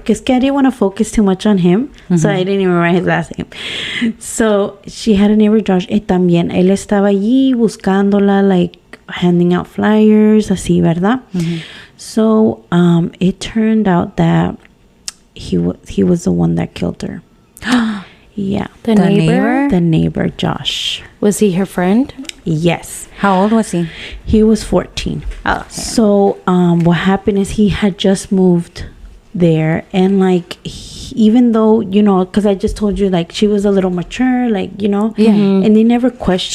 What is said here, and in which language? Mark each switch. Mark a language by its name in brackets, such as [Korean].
[Spanish] Porque es que [English] I didn't want to focus too much on him. So I didn't even write his last name. So she had a neighbor, Josh. [Spanish] Y también él estaba allí buscándola, [English] like handing out flyers, [Spanish] así, ¿verdad? [English] So it turned out that he was the one that killed her. Yeah. The neighbor? The neighbor, Josh. Was he her friend? Yes. How old was he? He was 14. Oh, okay. So what happened is he had just moved there, and like even though, you know, because I just told you, like, she was a little mature, like, you know, and they never questioned.